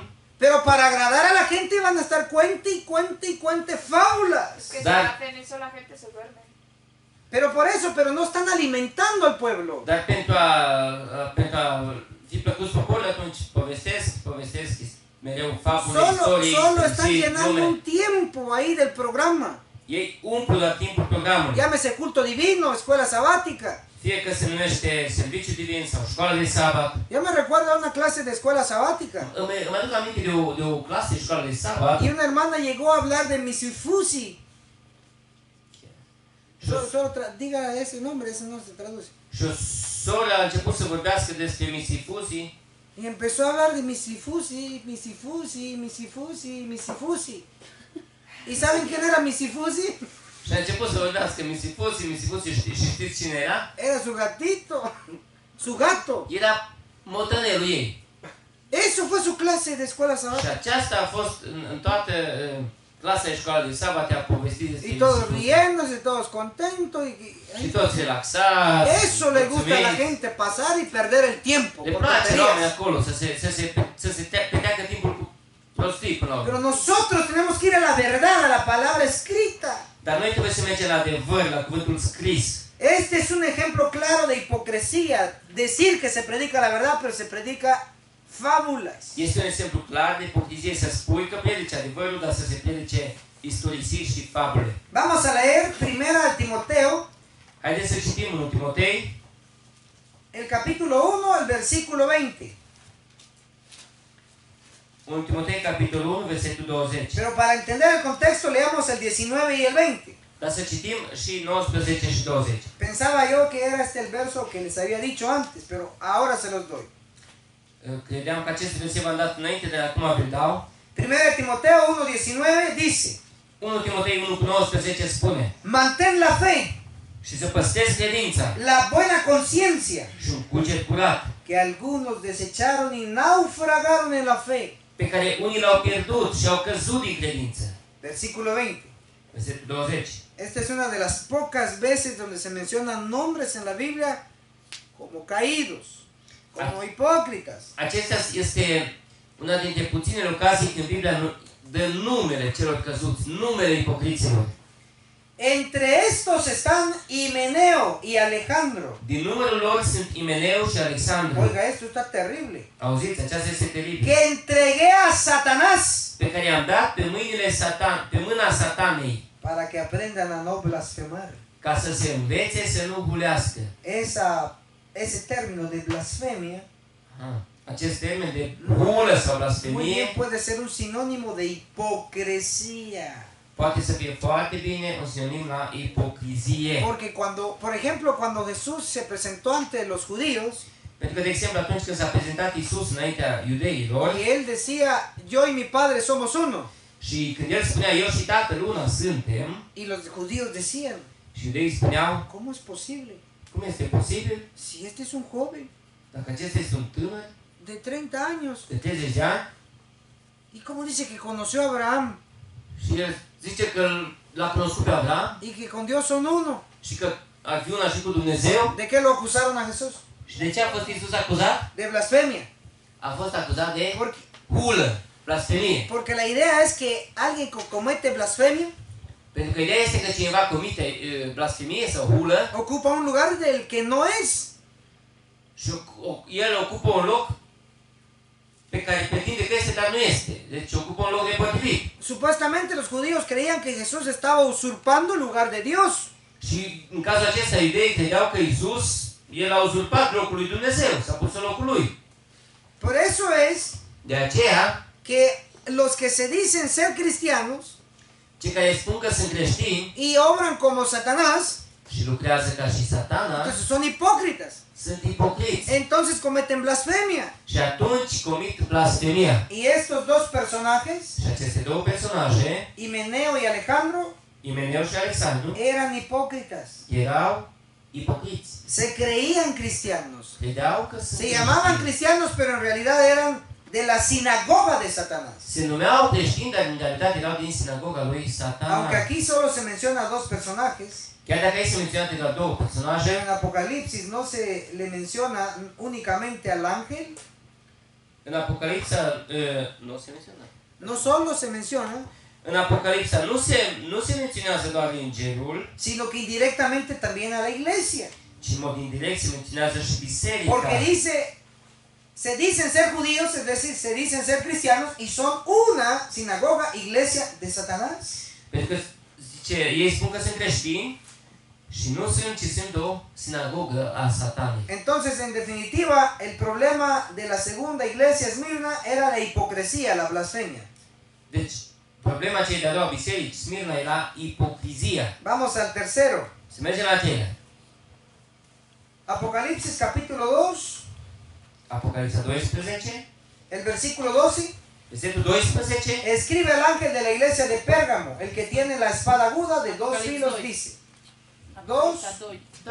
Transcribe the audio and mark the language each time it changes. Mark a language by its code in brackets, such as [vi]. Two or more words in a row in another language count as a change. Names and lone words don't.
[es] Pero para agradar a la gente van a estar cuente y cuente y cuente fábulas. Es que si [ro] Dar- [es] hacen eso la gente se duerme. Pero no están alimentando al pueblo. [ro] dar pentru a fi plăcuți poporului, atunci povestesc mereu fabule, istorii, [es] Solo están [ro] și [es] llenando [ro] glume. [es] un tiempo ahí del programa. [ro] Ei umplu doar timpul programului. [es] Llámese culto divino, escuela sabática. [ro] Fie că se numește serviciu divin sau școală de sabat. [es] Yo me recuerdo a una clase de escuela sabática. [ro] Îmi aduc aminte de o clasă de școală de sabat. [es] Y una hermana llegó a hablar de Misifusi. Diga ese nombre, ese no se traduce. [ro] Și o soră a început să vorbească despre Misifusi [es] Y empezó a hablar de Misifusi, Misifusi, Misifusi, Misifusi. ¿Y saben quién era Misifusi? [ro] și a început să vorbească Misifusi și știți cine era? [es] Era su gatito, su gato. [ro] Era motănelul ei. [es] Eso fue su clase de escuela [ro] Și [es] sabática. [ro] aceasta a fost în toată clasa de școală de sabat, a povestit despre [es] Y todos [ro] Misifusi. [es] riéndose, todos contentos. [ro] Și toți relaxați, [es] Eso le gusta a la [ro] mulțumiți. [es] gente, pasar y perder el tiempo. [ro] Le [es] por [ro] place la oameni [es] tonterías. [ro] acolo să se petreacă timpul cu prostii până la urmă. [es] Pero nosotros tenemos que ir a la verdad, a la palabra escrita. [ro] Dar noi trebuie să mergem la adevăr, la cuvântul scris. [es] Este es un ejemplo claro de hipocresía. Decir que se predica la verdad, pero se predica fábulas. [ro] Este un exemplu clar de ipocrizie să spui că predici adevărul, dar să se predice istorisiri și fabule. [es] Vamos a leer primera de Timoteo, [ro] Haideți să citim în Timotei, [es] el capítulo 1, el versículo 20. [ro] 1 Timotei, capitolul 1, versetul 20. [es] Pero para entender el contexto leamos el 19 y el 20. [ro] Dar să citim și 19 și 20. [es] Pensaba yo que era este el verso que les había dicho antes, pero ahora se los doy. [ro] Credeam că acest verset v-am dat înainte, dar acum vi-l dau. [es] Primera de Timoteo 1:19 dice: [ro] 1 Timotei 1 cu 19 spune: [es] Mantén la fe, [ro] și să păstrezi credința [es] la buena conciencia, [ro] și un cuget curat, [es] que algunos desecharon y naufragaron en la fe. [ro] pe care unii l-au pierdut și au căzut din credință. [es] Versículo 20. [ro] Versetul 20. [es] Esta es una de las pocas veces donde se mencionan nombres en la Biblia como caídos, como hipócritas. [ro] Acesta este una dintre puținele ocazii când Biblia dă numele celor căzuți, numele ipocriților. [es] Entre estos están Himeneo y Alejandro. [ro] Din numărul lor sunt Imeneu și Alexandru. [es] Oiga, esto está terrible. [ro] Auziți, aceasta este teribil. [es] Que entregué a Satanás [ro] Pe care i-am dat pe mâna satanei, [es] para que aprendan a no blasfemar. [ro] ca să se învețe să nu hulească. [es] Ese término de blasfemia [ro] Acest termen de hulă sau [es] muy bien [ro] blasfemie [es] puede ser un sinónimo de hipocresía. [ro] poate să fie foarte bine un sinonim la ipocrizie. [es] Porque por ejemplo, cuando Jesús se presentó ante los judíos [ro] Pentru că, de exemplu, atunci când s-a prezentat Iisus înaintea iudeilor [es] y él decía, yo y mi Padre somos uno, [ro] și când el spunea, eu și Tatăl una suntem, [es] y los judíos decían, [ro] și iudeii spuneau, [es] ¿cómo es posible? [ro] cum este posibil [es] Si este es un joven [ro] dacă acesta este un tânăr [es] de 30 años, [ro] de 30 de ani [es] y cómo dice que conoció a Abraham [ro] și el zice că l-a cunoscut pe Abraham [es] y que con Dios son uno? [ro] și că ar fi una și cu Dumnezeu. [es] ¿De qué lo acusaron a Jesús? [ro] Și de ce a fost Iisus acuzat? [es] De blasfemia. [ro] A fost acuzat de [es] Porque, [ro] hulă, blasfemie. [es] porque la idea es que alguien que comete blasfemia [ro] Pentru că ideea este că cineva comite blasfemie sau hulă [es] ocupa un lugar del que no es. [ro] și el ocupă un loc pe care pretinde că este, dar nu este. Deci ocupă un loc nepotrivit. [es] Supuestamente los judíos creían que Jesús estaba usurpando el lugar de Dios. [ro] Și în cazul acesta iudeii credeau că Iisus, el a uzurpat locul lui Dumnezeu, s-a pus în locul lui. [es] Por eso es [ro] De aceea, [es] que los que se dicen ser cristianos [ro] cei care spun că sunt creștini [es] y obran como Satanás [ro] și lucrează ca și Satana, [es] Entonces son hipócritas. [ro] sunt ipocriți. [es] Entonces cometen blasfemia. [ro] Și atunci comit blasfemia. [es] Y estos dos personajes, [ro] Și aceste două personaje, [es] Himeneo y Alejandro, [ro] Imeneu și Alexandru, [es] eran hipócritas. [ro] erau ipocriți. [es] Se creían cristianos. [ro] Credeau că sunt [es] Se llamaban [ro] creștini. [es] cristianos, pero en realidad eran de la sinagoga de Satanás. [ro] Se numeau creștini, dar în realitate erau din sinagoga lui [es] Aunque [ro] Satana. [es] aquí solo se menciona dos personajes, [ro] Chiar dacă aici se menționate doar două personaje, [es] en Apocalipsis no se le menciona únicamente al ángel, [ro] în Apocalipsa nu se menționează. [es] no solo se menciona, [ro] În Apocalipsa nu se menționează doar îngerul, [es] sino que indirectamente también a la iglesia. [ro] ci în mod indirect se menționează și biserica. [es] Porque se dicen ser judíos, es decir, se dicen ser cristianos y son una sinagoga, iglesia de Satanás. [ro] Pentru că zice, ei spun că sunt creștini și nu sunt, ci sunt o sinagogă a Satanei. [es] Entonces, en definitiva, el problema de la segunda iglesia Esmirna era la hipocresía, la blasfemia. [ro] Deci, problema cei de-a doua biserici, Smirna, era ipocrizia. [es] Vamos al tercero. [ro] Se merge la acelea. [es] Apocalipsis capítulo 2, [ro] Apocalipsa 12, [es] el versículo 12. [ro] versetul 12, [es] Escribe al ángel de la iglesia de Pérgamo, el que tiene la espada aguda de dos filos, dice. Dos. [ro] da,